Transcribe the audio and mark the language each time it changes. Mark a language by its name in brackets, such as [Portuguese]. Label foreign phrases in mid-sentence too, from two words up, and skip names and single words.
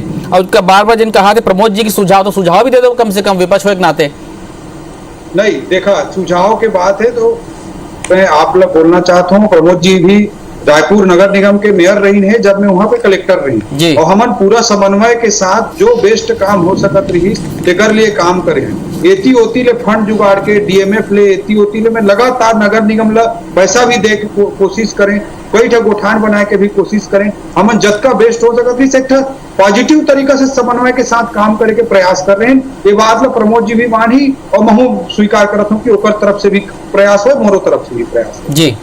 [Chhattisgarhi] और उसका बार जिन कहा थे प्रमोद जी की सुझाव, तो सुझाव भी दे दो कम से कम विपक्ष हो एक नाते। नहीं देखा, सुझाव के बात है तो मैं आप लोग बोलना चाहता हूँ, प्रमोद जी भी रायपुर नगर निगम के मेयर रही है जब मैं वहां पे कलेक्टर रही, और हमन पूरा समन्वय के साथ जो बेस्ट काम हो सकत रही तेकर लिए काम करे हैं। एती ओती ले फंड जुगाड़ के डीएमएफ ले एती ओती ले मैं लगातार नगर निगम ला पैसा भी दे के कोशिश करें, कई ठे गोठान बनाए के भी कोशिश करें। हमन जतका बेस्ट हो सकत रही सेक्टर पॉजिटिव तरीका से समन्वय के साथ काम करे के प्रयास कर रहे हैं। ये बात ला प्रमोद जी भी मानी और महू स्वीकार करत हूँ कि ओकर तरफ से भी प्रयास हो, मोरो तरफ से भी प्रयास हो जी।